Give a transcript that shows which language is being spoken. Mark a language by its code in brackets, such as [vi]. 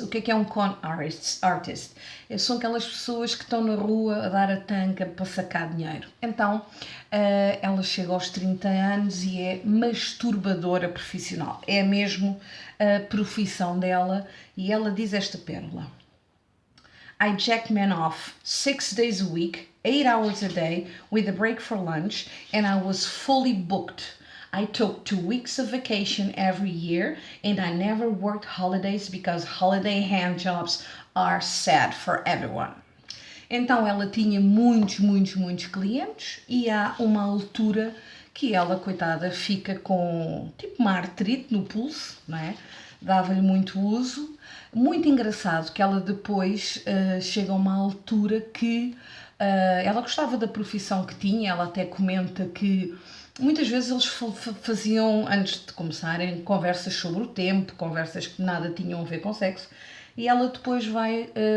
[pt] O que é um con artist? São aquelas pessoas que estão na rua a dar a tanca para sacar dinheiro. Então, ela chega aos 30 anos e é masturbadora profissional. É mesmo a profissão dela e ela diz esta pérola. [en] I jack men off 6 days a week, 8 hours a day, with a break for lunch, and I was fully booked. I took 2 weeks of vacation every year, and I never worked holidays because holiday hand jobs are sad for everyone. [pt] Então ela tinha muitos clientes e há uma altura que ela, coitada, fica com tipo uma artrite no pulso, não é? Dava-lhe muito uso. Muito engraçado que ela depois chega a uma altura que ela gostava da profissão que tinha, ela até comenta que muitas vezes eles faziam, antes de começarem, conversas sobre o tempo, conversas que nada tinham a ver com sexo, e ela depois vai,